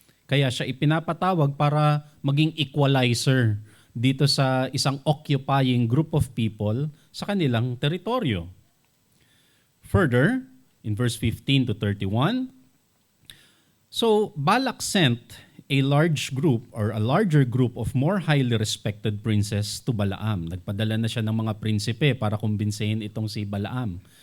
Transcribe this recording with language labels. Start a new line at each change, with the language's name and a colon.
Filipino: Kaya siya ipinapatawag para maging equalizer dito sa isang occupying group of people sa kanilang teritoryo.
English: Further, in verse 15 to 31, so Balak sent a large group or a larger group of more highly respected princes to Balaam.
Filipino: Nagpadala na siya ng mga prinsipe para kumbinsihin itong si Balaam.